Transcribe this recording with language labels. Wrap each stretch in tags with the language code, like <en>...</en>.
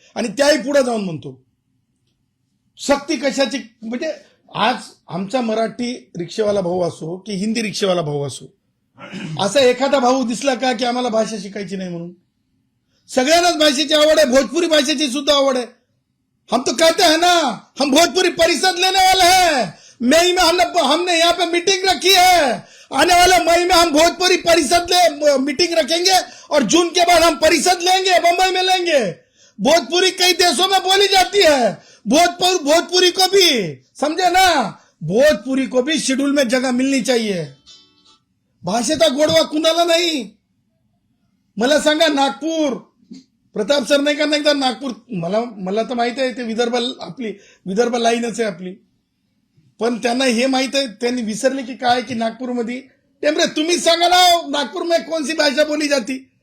<mr>आणि त्याही पुढे जाऊन म्हणतो सक्ती कशाची? म्हणजे आज आमचा मराठी रिक्षेवाला भाऊ असो की हिंदी रिक्षेवाला भाऊ असो, असा एखादा भाऊ दिसला का की आम्हाला भाषा शिकायची नाही म्हणून? सगळ्यांनाच भाषेची आवड आहे, भोजपुरी भाषेची सुद्धा आवड आहे.</mr> <hi>हम तो कहते हैं ना, हम भोजपुरी परिषद लेने वाले हैं. मई में हमने यहाँ पे मीटिंग रखी है. आने वाले मई में हम भोजपुरी परिषद मीटिंग रखेंगे और जून के बाद हम परिषद लेंगे, बंबई में लेंगे. भोजपुरी कई देशों में बोली जाती है. भोजपुरी को भी समझे ना, भोजपुरी को भी शेड्यूल में जगह मिलनी चाहिए.</hi> <mr>भाषेचा गोडवा कुणाला नाही. मला सांगा नागपूर, प्रताप सरनाईकांना एकदा नागपूर, मला तर माहित आहे ते विदर्भ लाईनच आहे आपली, पण त्यांना हे माहित आहे, त्यांनी विसरले की काय की नागपूरमध्ये टेम्परे तुम्हीच सांगा ना, नागपूर में कोणती भाषा बोली जाती?</mr>